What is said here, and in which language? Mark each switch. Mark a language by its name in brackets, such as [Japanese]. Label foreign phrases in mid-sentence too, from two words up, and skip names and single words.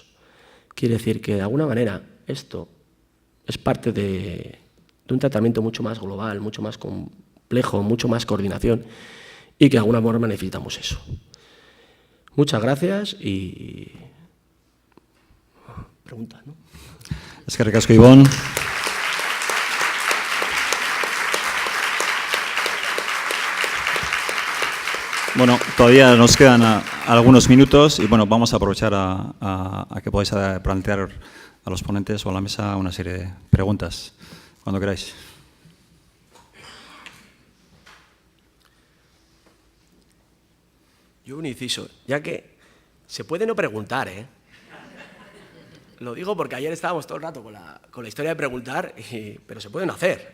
[Spanish] Quiere decir que de alguna manera esto es parte de un tratamiento mucho más global, mucho más complejo, mucho más coordinación y que de alguna forma necesitamos eso. Muchas gracias y preguntas, ¿no? [Basque] Eskerrik asko, Ibon. [Spanish] Bueno, todavía nos quedan algunos minutos y bueno, vamos a aprovechar a que podáis plantear a los ponentes o a la mesa una serie de preguntas, cuando queráis. Yo un inciso, ya que se puede no preguntar, Lo digo porque ayer estábamos todo el rato con la historia de preguntar, pero se puede no hacer.